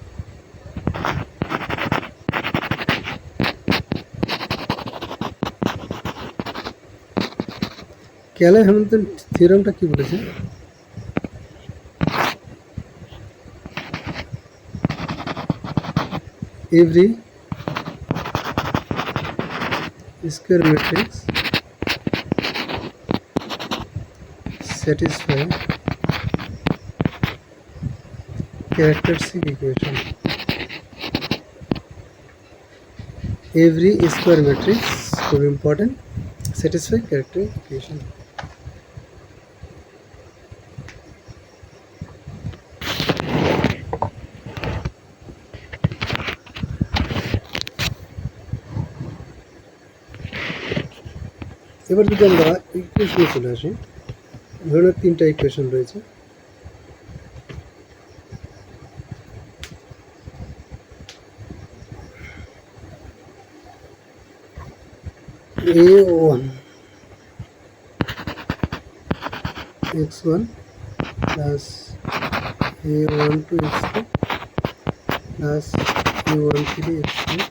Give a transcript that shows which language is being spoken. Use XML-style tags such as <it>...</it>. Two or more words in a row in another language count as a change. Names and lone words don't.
<bn>ক্যালে-হ্যামিল্টন থিওরেমটা কি বলেছে?</bn> <en>Every square matrix satisfy characteristic equation. Every square matrix, খুব important, satisfy characteristic equation.</en> <bn>এবার যদি আমরা ইকুয়েশনে চলে আসি, ধরুন 3টা ইকুয়েশন রয়েছে।</bn> <en>a1 x1 plus a12 x2 plus a13 x2</en>